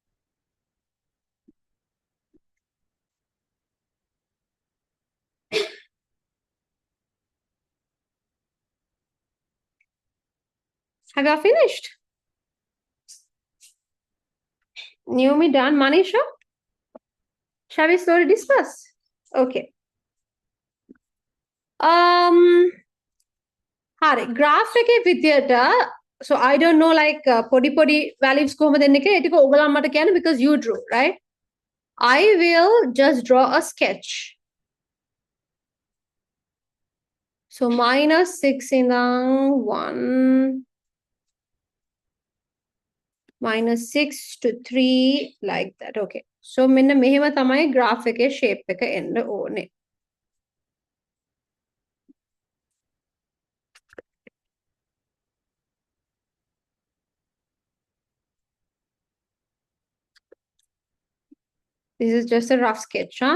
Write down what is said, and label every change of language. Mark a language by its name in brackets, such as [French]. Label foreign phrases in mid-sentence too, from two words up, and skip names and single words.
[English] Have you finished? Naomi done. Manisha? Shall we slowly discuss? [Sinhala] Okay. Hari, graph එකේ විදියට [English] so I don't know like [Sinhala] පොඩි values කොහොමද දෙන්නේ කියලා ඒ ටික ඔයගොල්ලෝ මට කියන්න [English] because you drew, right? I will just draw a sketch. So minus 6 in the 1 minus 6 to 3 like that. [Sinhala] Okay. So මෙන්න මෙහෙම තමයි graph එකේ shape එක එන්න ඕනේ. [English] This is just a rough sketch, huh?